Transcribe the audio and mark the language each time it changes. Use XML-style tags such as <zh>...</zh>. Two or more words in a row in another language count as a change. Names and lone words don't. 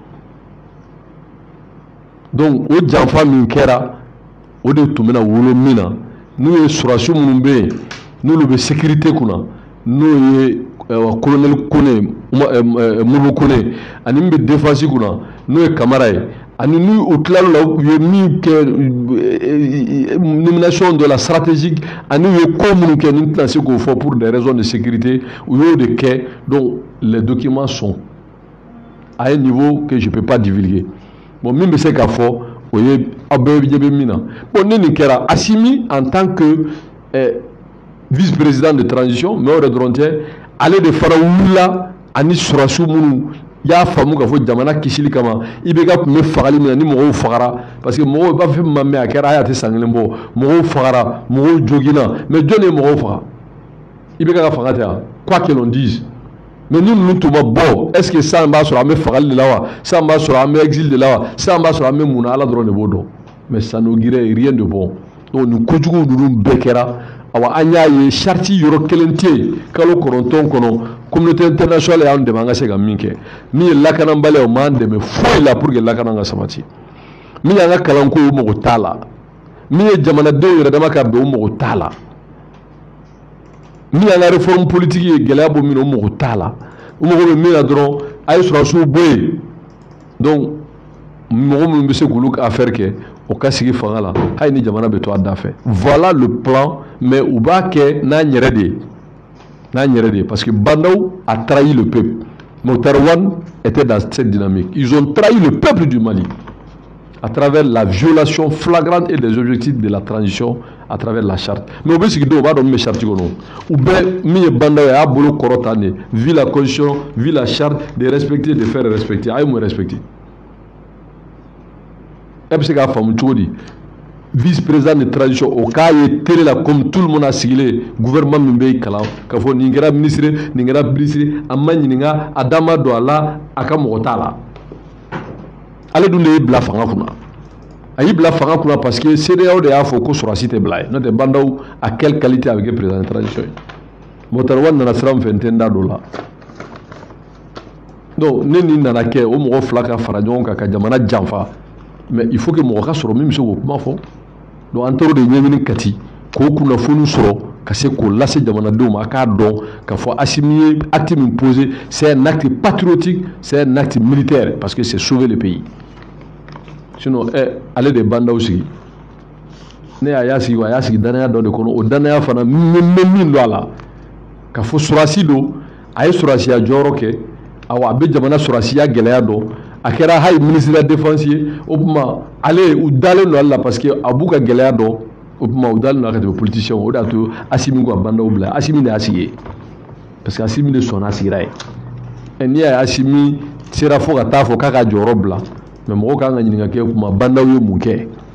<bm>donc o janfa min kɛra o de tun bɛna wolo min na n'u ye surasiw minnu bɛ yen n'olu bɛ sécurité kunna n'o ye colonel Kone Modibo Kone ani min bɛ défense kunna n'o ye Kamara ye ani n'u o tilal'o la u ye min kɛ</bm> <fr>nomination de la stratégique</fr> <bm>ani u ye ko minnu kɛ ni n tɛna se k'o fɔ</bm> <fr>pour des raisons de sécurité</fr> <bm>u y'o de kɛ</bm> <fr>donc les documents sont à un niveau que je peux pas divulguer bon</fr> <bm>min bɛ se k'a fɔ o ye aw bɛɛ ɲɛ bɛ min na bon ni nin kɛra Assimi</bm> <fr>en tant que vice-président de transition</fr> <bm>mais o de dɔrɔn tɛ ale de fana wulila ani surasiw minnu y'a faamu k'a fɔ jamana kisili kama IBK tun bɛ fagali min na ni mɔgɔw fagara</bm> <fr>parce que</fr> <bm>mɔgɔw b'a fɔ ma mɛn a kɛra a tɛ san kelen bɔ mɔgɔw fagara mɔgɔw joginna mais jɔn de ye mɔgɔw faga IBK ka fanga tɛ yan</bm> <fr>quoi que l'on dise mais</fr> <bm>ni ninnu tun ma bɔ</bm> <fr>est ce</fr> <bm>que sisan b'a sɔrɔ an bɛ fagali de la wa sisan b'a sɔrɔ an bɛ exil de la wa sisan b'a sɔrɔ an bɛ mun na Ala dɔrɔn de b'o dɔn</bm> <fr>mais ça n'augurait rien de bon donc</fr> <bm>nin kojugu ninnu bɛɛ kɛra awa an y'a ye charte yɔrɔ kelen tɛ yen kalo 9 kɔnɔ</bm> <fr>communauté internationale</fr> <bm>y'an dɛmɛ an ka se ka min kɛ min ye lakanabaliya o m'an dɛmɛ foyi la</bm> <fr>pour que</fr> <bm>lakana ka sabati min y'an ka kalanko o mago t'a la min ye jamanadenw yɛrɛ dama ka bɛn o mago t'a la min y'an ka</bm> <fr>réforme politique</fr> <bm>ye gɛlɛya bɔ min na o mago t'a la o mago bɛ min na dɔrɔn a ye surasiw bɔ yen donc mɔgɔ minnu bɛ se k'olu ka affaire kɛ o ka sigi fanga la hali ni jamana bɛ to a da fɛ</bm> <fr>voilà le plan mais</fr> <bm>u b'a kɛ n'an yɛrɛ de ye</bm> <fr>n'an yɛrɛ de ye parce que Bandaw a trahi le peuple Motaru Wane était dans cette dynamique ils ont trahi le peuple du Mali à travers la violation flagrante et des objectifs de la transition à travers la charte mais</fr> <bm>u bɛ sigi don u b'a dɔn min bɛ charte kɔnɔ u bɛɛ min ye Bandaw ye a y'a bolo kɔrɔ tan de</bm> <fr>vu la constitution vu la charte de respecter de faire respecter</fr> <bm>a ye mun</bm> <fr>respecter</fr> <bm>e bɛ se k'a faamu cogo di</bm> <fr>vice-président de transition</fr> <bm>o k'a ye télé la</bm> <fr>comme tout le monde</fr> <bm>a sigilen gouvernement min bɛ kalan k'a fɔ nin kɛra ministre nin kɛra ministre a ma ɲininka a da ma don a la a ka mɔgɔ t'a la ale dun de y'i bila fanga kunna a y'i bila fanga kunna</bm> <fr>parce que</fr> <bm>CEDEAO de y'a fɔ ko sɔrɔsi tɛ bila ye n'o tɛ Bandaw</bm> <fr>à quelle qualité</fr> <bm>a bɛ kɛ</bm> <fr>président de transition</fr> <bm>ye Motaru Wane nana sira min fɛ n tɛ n da don o la donc ne nin nana kɛ o mɔgɔ fila ka fara ɲɔgɔn kan ka jamana janfa</bm> <fr>mais il faut que</fr> <bm>mɔgɔ ka sɔrɔ min bɛ se k'o kuma fɔ donc an taar'o de ɲɛɲini kati k'o kunnafoni sɔrɔ ka se k'o lase jamanadenw ma a k'a dɔn k'a fɔ Assimi ye acte min posé</bm> <fr>c'est un acte patriotique c'est un acte militaire parce que c'est sauver le pays sinon</fr> <bm>ale de ye Bandaw sigi ne a y'a sigi danaya dɔ de kɔnɔ o danaya fana n bɛ min dɔn a la k'a fɔ surasi don a ye surasiya jɔyɔrɔ kɛ awa a bɛ jamana surasiya gɛlɛya dɔn a kɛra hali</bm> <fr>ministre de la défense</fr> <bm>ye o tuma ale u dalen don ale la</bm> <fr>parce que</fr> <bm>a b'u ka gɛlɛya dɔn o tuma u dalen don a ka tɛmɛ politicien o de y'a to Assimi ko ka Bandaw bila Assimi de y'a sigi</bm> <fr>parce que</fr> <bm>Assimi de sɔnna a sigira ye n'i y'a ye Assimi sera fo ka taa fɔ k'a ka jɔyɔrɔ bila mais mɔgɔw kan ka ɲininka kɛ o tuma Bandaw ye mun kɛ</bm>